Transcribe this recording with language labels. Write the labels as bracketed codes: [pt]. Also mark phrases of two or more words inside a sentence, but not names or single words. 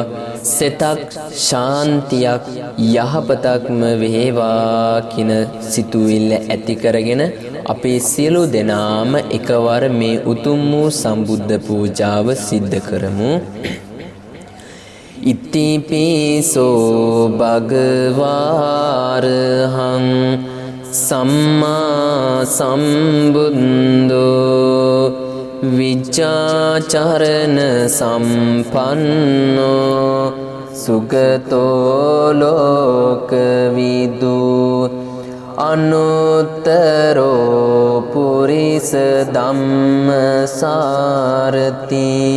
[si] සෙතක් ශාන්තියක් යහපතක්ම වේවා කින සිතුවිල්ල ඇති කරගෙන අපේ සියලු දෙනාම එකවර මේ උතුම් වූ සම්බුද්ධ පූජාව සිද්ධ කරමු. [pi] ඉතිපිසෝ භගවාරහං සම්මා සම්බුද්ධෝ විජ්ජාචරණ සම්පන්නෝ සුගතෝ ලෝකවිදු අනුත්තරෝ පුරිස ධම්මසාරති.